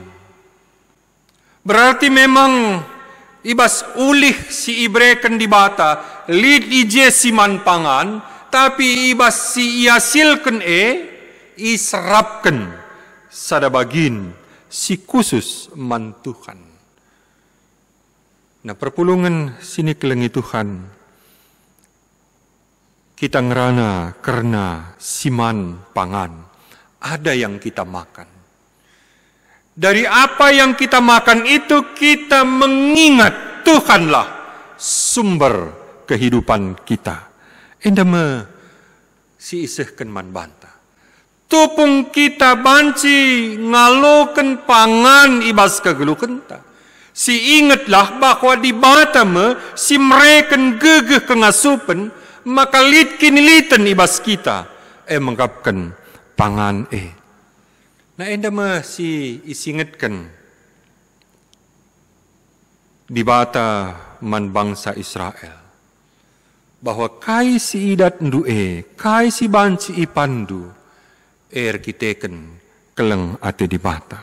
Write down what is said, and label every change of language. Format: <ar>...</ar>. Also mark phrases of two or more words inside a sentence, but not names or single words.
<id>Berarti memang</id> <btx>ibas ulih si ibreken di bata lid ije si man pangan, tapi ibas si iasilkan iserapkan sada bagin si khusus man Tuhan. Nah perpulungan sini kelengi Tuhan, kita ngerana karena siman pangan,</btx> <id>ada yang kita makan. Dari apa yang kita makan itu kita mengingat Tuhanlah sumber kehidupan kita.</id> <btx>Endama si isehkan man banta. Tupung kita banci ngaloken pangan ibas kegeluken ta. Si ingatlah bahwa di batame si mereken gegeh kengasupen, maka lit kiniliten ibas kita menggapkan pangan Nah endama si isingatkan di bata man bangsa Israel bahwa kai si idat ndu kai si banci ipandu kiteken keleng ate di bata.</btx>